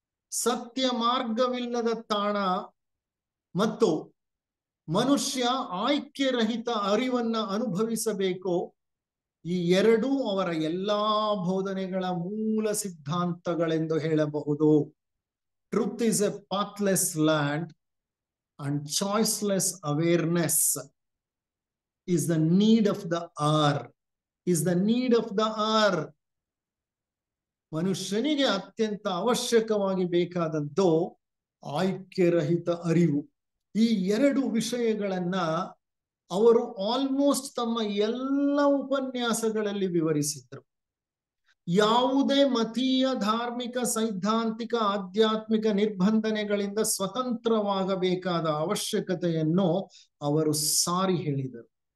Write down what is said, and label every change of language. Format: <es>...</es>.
<kn>ಸತ್ಯ ಮಾರ್ಗವಿಲ್ಲದ ತಾಣ ಮತ್ತು ಮನುಷ್ಯ ಆಯ್ಕೆರಹಿತ ಅರಿವನ್ನ ಅನುಭವಿಸಬೇಕು, ಈ ಎರಡೂ ಅವರ ಎಲ್ಲಾ ಬೋಧನೆಗಳ ಮೂಲ ಸಿದ್ಧಾಂತಗಳೆಂದು ಹೇಳಬಹುದು. Truth is A ಪಾತ್ಲೆಸ್ land and choiceless awareness</kn> <en>is the need of the hour, is the need of the hour.</en> <kn>ಮನುಷ್ಯನಿಗೆ ಅತ್ಯಂತ ಅವಶ್ಯಕವಾಗಿ ಬೇಕಾದದ್ದು ಆಯ್ಕೆರಹಿತ ಅರಿವು. ಈ 2 ವಿಷಯಗಳನ್ನ ಅವರು ಆಲ್ಮೋಸ್ಟ್ ತಮ್ಮ ಎಲ್ಲ ಉಪನ್ಯಾಸಗಳಲ್ಲಿ ವಿವರಿಸಿದ್ರು. ಯಾವುದೇ ಮತೀಯ, ಧಾರ್ಮಿಕ, ಸೈದ್ಧಾಂತಿಕ, ಆಧ್ಯಾತ್ಮಿಕ ನಿರ್ಬಂಧನೆಗಳಿಂದ ಸ್ವತಂತ್ರವಾಗಬೇಕಾದ ಅವಶ್ಯಕತೆಯನ್ನು ಅವರು ಸಾರಿ ಹೇಳಿದರು.</kn>